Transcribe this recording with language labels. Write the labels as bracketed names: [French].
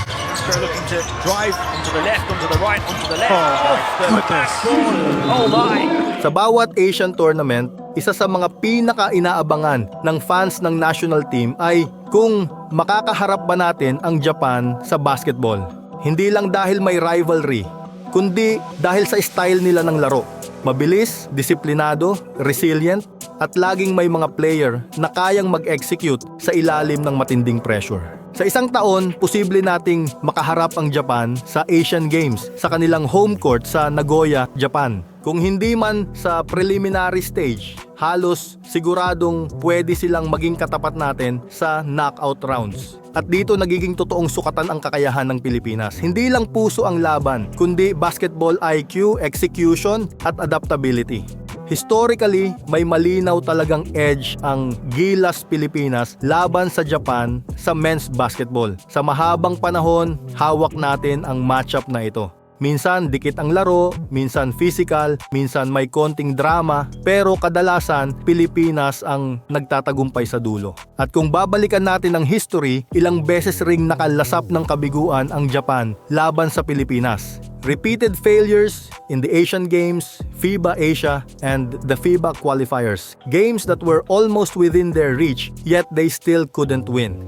[English] Castro looking to drive onto the left, onto the right, onto the left. Goodness. Oh my! [Filipino] Sa bawat Asian tournament, isa sa mga pinaka-inaabangan ng fans ng national team ay kung makakaharap ba natin ang Japan sa basketball. Hindi lang dahil may rivalry, kundi dahil sa style nila ng laro. Mabilis, disiplinado, resilient, at laging may mga player na kayang mag-execute sa ilalim ng matinding pressure. Sa isang taon, posible nating makaharap ang Japan sa Asian Games sa kanilang home court sa Nagoya, Japan. Kung hindi man sa preliminary stage, halos siguradong pwede silang maging katapat natin sa knockout rounds. At dito nagiging totoong sukatan ang kakayahan ng Pilipinas. Hindi lang puso ang laban, kundi basketball IQ, execution, at adaptability. Historically, may malinaw talagang edge ang Gilas Pilipinas laban sa Japan sa men's basketball. Sa mahabang panahon, hawak natin ang matchup na ito. Minsan dikit ang laro, minsan physical, minsan may konting drama, pero kadalasan Pilipinas ang nagtatagumpay sa dulo. At kung babalikan natin ang history, ilang beses ring nakalasap ng kabiguan ang Japan laban sa Pilipinas. [English] Repeated failures in the Asian Games, FIBA Asia, and the FIBA qualifiers. Games that were almost within their reach, yet they still couldn't win.